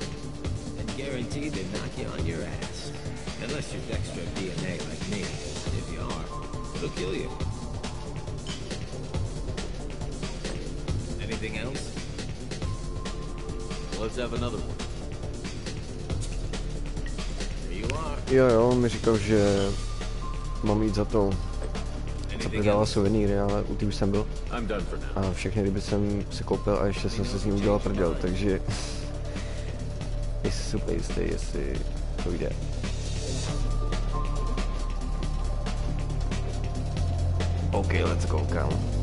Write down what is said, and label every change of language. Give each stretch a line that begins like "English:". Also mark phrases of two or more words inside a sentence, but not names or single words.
English: And guaranteed to knock you on your ass. Unless you're Dextro DNA like me. If you are, it'll kill you. Anything else? Let's have another one. There you are.
Czech: Jo, mi říkal, že mám jít za to, co prodává suvenýry, ale u té už jsem byl. A všechny ryby jsem si koupil a ještě jsem se s ním udělal prdel, takže jestli super jistý, jestli to jde.
English: OK, let's go,
Czech: kámo.